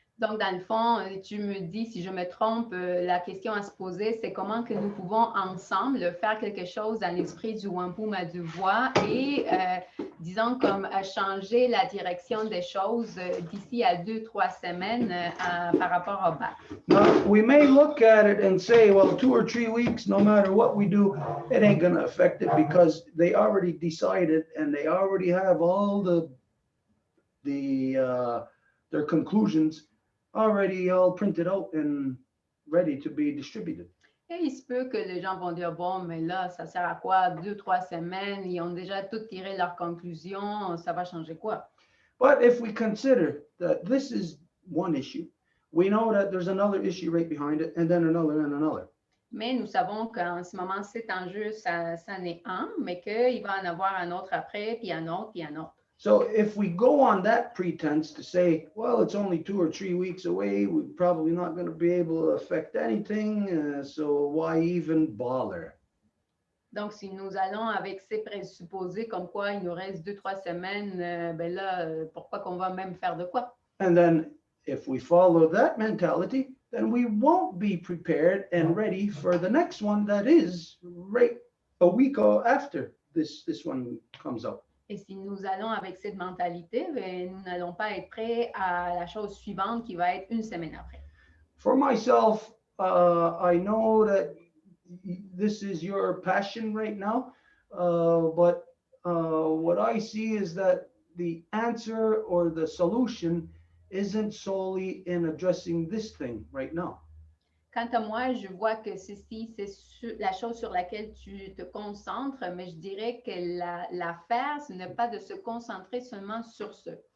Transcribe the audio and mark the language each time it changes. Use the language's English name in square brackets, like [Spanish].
[French] Donc, dans le fond, tu me dis, si je me trompe, la question à se poser, c'est comment que nous pouvons ensemble faire quelque chose dans l'esprit du Wampum à Deux Voies et, disons, comme changer la direction des choses d'ici à 2-3 semaines par rapport au BAP. [English] Now, we may look at it and say, well, 2 or 3 weeks, no matter what we do, it ain't going to affect it because they already decided and they already have all the their conclusions already all printed out and ready to be distributed. [French] Et il se peut que les gens vont dire, bon, mais là, ça sert à quoi? 2-3 semaines, ils ont déjà tout tiré leurs conclusions, ça va changer quoi? [English] But if we consider that this is one issue, we know that there's another issue right behind it, and then another and another. [French] Mais nous savons qu'en ce moment, cet enjeu, ça en est un, mais qu'il va en avoir un autre après, puis un autre, puis un autre. [English] So if we go on that pretense to say, well, it's only 2 or 3 weeks away, we're probably not going to be able to affect anything, so why even bother? [French] Donc, si nous allons avec ces présupposés comme quoi il nous reste 2-3 semaines, ben là, pourquoi qu'on va même faire de quoi? [English] And then if we follow that mentality, then we won't be prepared and ready for the next one that is right a week after this one comes out. [French] Et si nous allons avec cette mentalité, ben, nous n'allons pas être prêts à la chose suivante qui va être une semaine après. [English] For myself, I know that this is your passion right now, but what I see is that the answer or the solution isn't solely in addressing this thing right now. [French] Quant à moi, je vois que ceci, c'est la chose sur laquelle tu te concentres, mais je dirais que l'affaire, ce n'est pas de se concentrer seulement sur ce.